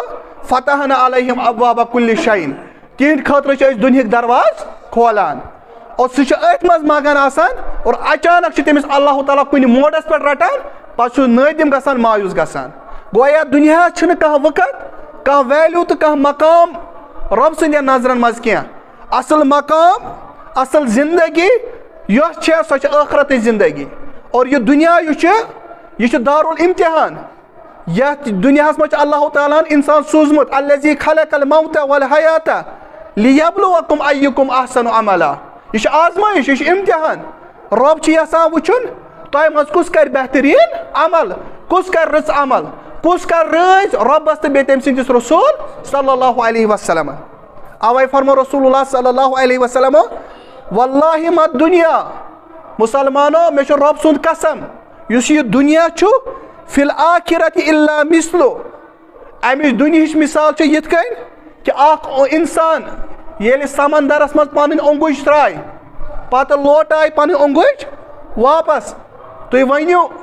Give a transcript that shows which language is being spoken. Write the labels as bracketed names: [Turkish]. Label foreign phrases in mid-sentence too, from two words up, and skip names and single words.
[Arabic] فتحنا علیہم ابواب کُلہِ شیٖن [Kashmiri] تِہنٛدِ خٲطرٕ چھِ أسۍ دُنہِکۍ دروازٕ کھولان اور سُہ چھُ أتھۍ منٛز مگن آسان اور اچانک چھُ تٔمِس اللہ تعالیٰ کُنہِ موڈس پٮ۪ٹھ رٹان پتہٕ چھُ نٲدِم گژھان مایوٗس گژھان گوٚو یتھ دُنیاہس چھُنہٕ کانٛہہ وقت کانٛہہ ویلیوٗ تہٕ کانٛہہ مقام رۄب سٕنٛدٮ۪ن نظرن منٛز کینٛہہ اصل مقام اصل زندگی یۄس چھےٚ سۄ چھِ ٲخرتٕچ زندگی اور یہِ دُنیا یُس چھُ یہِ چھُ دارالامتحان یتھ دُنیاہس منٛز چھُ اللہ تعالیٰ ہن انسان سوٗزمُت [Arabic] الذی خلق الموت والحیات لیبلوکم ایکم احسن عملا [Kashmiri] یہ چھُ آزمائش یہ چھُ امتحان رۄب چھُ یژھان وٕچھُن تۄہہِ منٛز کُس کرِ بہتریٖن عمل کُس کرِ رٕژ عمل کُس کرِ رٲضۍ رۄبس تہٕ بیٚیہِ تٔمۍ سٕنٛدِس رسوٗل [Arabic] صلی اللہ علیہ وسلم [Kashmiri] اوے فرمو رسول اللہ [Arabic] صلی اللہ علیہ وسلم واللہ ما دنیا [Kashmiri] مسلمانو مےٚ چھُ رۄب سُنٛد قسم یُس یہِ دُنیا چھُ [Arabic] فی الآخرت الا مثلو [Kashmiri] امِچ دُنہِچ مثال چھِ یِتھ کٔنۍ کہِ اکھ انسان ییٚلہِ سمندرس منٛز پنٕنۍ اوٚنگُج ترٛایہِ پتہٕ لوٹایہِ پنٕنۍ اوٚنگُج واپس تُہۍ ؤنِو